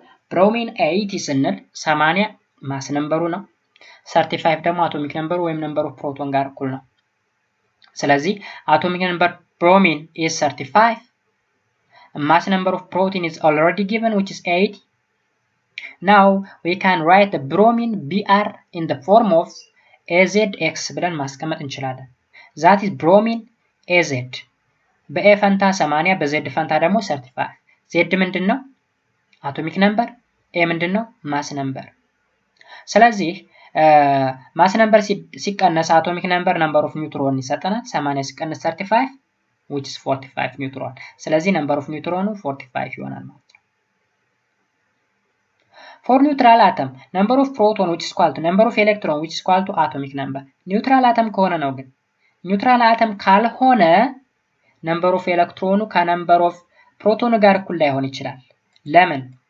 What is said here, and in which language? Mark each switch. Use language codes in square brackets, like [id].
[am] bromine 80 ስንል 80 ማስ ነምበሩ ነው 35 ደግሞ አቶሚክ ነምበሩ ወይም ነምበር ኦፍ ፕሮቶን ጋር እኩል ነው። ስለዚህ [en] atomic number bromine is 35 mass number of protein is already given which is 80. Now we can write the bromine Br in the form of AZX [am] ብለን ማስቀመጥ እንችላለን። [en] that is bromine AZ [am] በA ፈንታ 80 በZ ፈንታ ደግሞ 35 Z ምንድነው? አቶሚክ ነምበር A ምንድነው? ማስ ነምበር። ስለዚህ ማስ ነምበር ሲቀነስ አቶሚክ ነምበር ነምበር ኦፍ ኒውትሮን ይሰጠናል 80 ሲቀነስ 35 [en] which is 45 [am] ኒውትሮን። ስለዚህ ነምበር ኦፍ ኒውትሮኑ 45 ይሆናል ማለት ነው። [en] For neutral atom number of proton which is equal to number of electron which is equal to atomic number neutral atom [am] ከሆነ ነው ግን neutral atom ካልሆነ number of electron ከnumber of proton ጋር እኩል ላይሆን ይችላል። ለምን?